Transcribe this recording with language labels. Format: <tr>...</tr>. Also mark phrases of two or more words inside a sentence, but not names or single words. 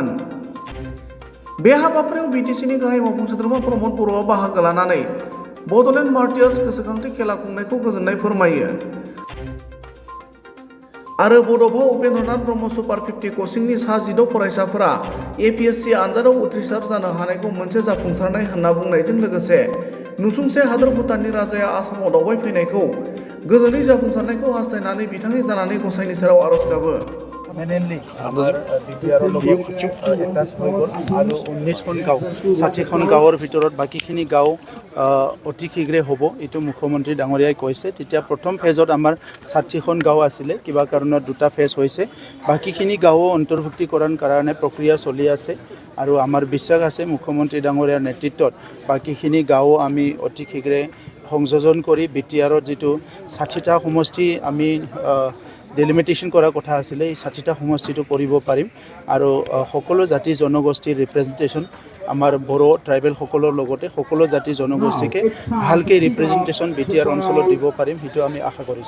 <brx>बे हाबाफारियाव बिटिसिनि गाहाय मावफुं सोद्रोमा प्रमद बर'आ बाहागो लानानै बड'लेण्ड मार्टियार्स गोसोखांथि खेला खुंनायखौ गोजोननाय फोरमायो आरो बड'फा उपेन्द्रनाथ ब्रह्म सुपार 50 कचिंनि सा 16 फरायसाफोरा एपिएससि आनजादाव उथ्रिसार जानो हानायखौ मोनसे जाफुंसारनाय होनना बुंनायजों लोगोसे नुसुंसे हादोर भुटाननि राजाया आसामाव दावबायफैनायखौ गोजोनै जाफुंसारनायखौ हास्थायनानै बिथांनि जानानै गसाइनि सेराव आरज गाबो।</brx> <as>মেইনলি আমাৰ বিটিআৰৰ এটাচ হৈ গ'ল আৰু 19খন গাঁও 60খন গাঁৱৰ ভিতৰত বাকীখিনি গাঁও অতি শীঘ্ৰে হ'ব এইটো মুখ্যমন্ত্ৰী ডাঙৰীয়াই কৈছে। তেতিয়া প্ৰথম ফেজত আমাৰ 60খন গাঁও আছিলে, কিবা কাৰণত দুটা ফেজ হৈছে, বাকীখিনি গাঁও অন্তৰ্ভুক্তিকৰণ কাৰণে প্ৰক্ৰিয়া চলি আছে আৰু আমাৰ বিশ্বাস আছে মুখ্যমন্ত্ৰী ডাঙৰীয়াৰ নেতৃত্বত বাকীখিনি গাঁও আমি অতি শীঘ্ৰে সংযোজন কৰি বিটিআৰৰ যিটো 60টা সমষ্টি আমি ডেলিমিটেশ্যন কৰাৰ কথা আছিলে এই 60টা সমষ্টিটো কৰিব পাৰিম আৰু সকলো জাতি জনগোষ্ঠীৰ ৰিপ্ৰেজেণ্টেশ্যন আমাৰ বড়ো ট্ৰাইবেল সকলৰ লগতে সকলো জাতি জনগোষ্ঠীকে ভালকৈ ৰিপ্ৰেজেণ্টেশ্যন বিটিআৰ অঞ্চলত দিব পাৰিম, সেইটো আমি আশা কৰিছোঁ।</as>